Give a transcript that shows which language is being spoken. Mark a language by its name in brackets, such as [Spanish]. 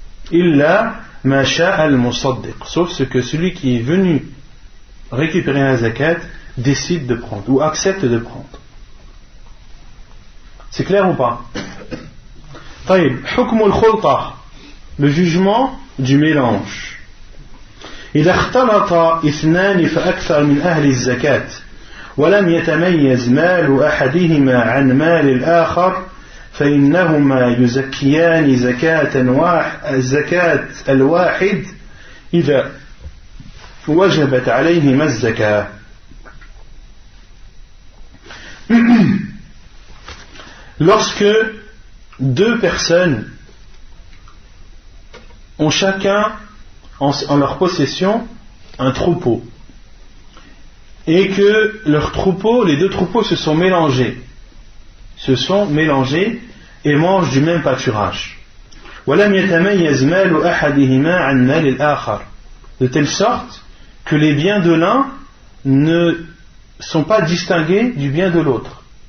[Arabic] Illa ma sha'a al-musaddiq, [French] sauf ce que celui qui est venu récupérer la zakat décide de prendre ou accepte de prendre. C'est clair ou pas? [Arabic] طيب حكم الخلطة, [French] le jugement du mélange. [Arabic] إذا اختلط اثنان فأكثر من أهل الزكاة ولم يتميز مال أحدهما عن مال الآخر فإنهما يزكيان زكاة الواحد إذا وجبت عليهما الزكاة. [French] Lorsque deux personnes ont chacun en leur possession un troupeau et que les deux troupeaux se sont mélangés et mangent du même pâturage, de telle sorte que les biens de l'un ne sont pas distingués du bien de l'autre,